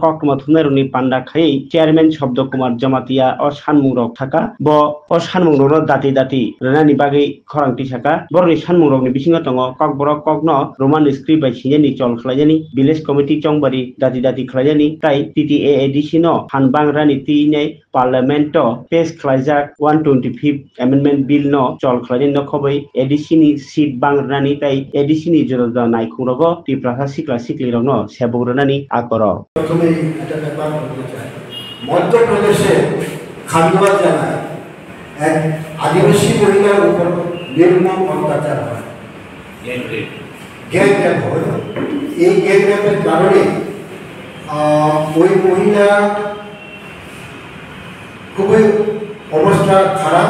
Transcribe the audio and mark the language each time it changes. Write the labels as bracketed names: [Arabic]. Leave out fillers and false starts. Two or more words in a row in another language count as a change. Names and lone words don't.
[Kok Borok] Koktuma Thunaruni Panda Khai Chairman Shabda Kumar Jamatia o sanmungrok thaka bo o sanmungrokno dati renani bagi khorangti saka borni sanmungrokni bisingo tongo kokborok kokno Roman script by sinjani chol khlaijani [English] village committee [Kok Borok] chongbari dati khlaijani tai TTAADC no hanbang rani tinai [English] Parliament pass [Kok Borok] khlaijak 125th Amendment Bill no chol khlaijani no khobai ADC ni seat bang rani tai ADC ni jododa naikhungrogo Tripura sikla sikli rokno sebograni akoro [Bangla] প্রথমেই একটা ব্যাপার বলতে চাই মধ্যপ্রদেশে খান্ডোয়া জেলায় এক আদিবাসী মহিলার উপর নির্মম অত্যাচার হয় [English] gang rape [Bangla] হয় এই [English] gang rape [Bangla] কারণে ওই মহিলা খুবই অবস্থা খারাপ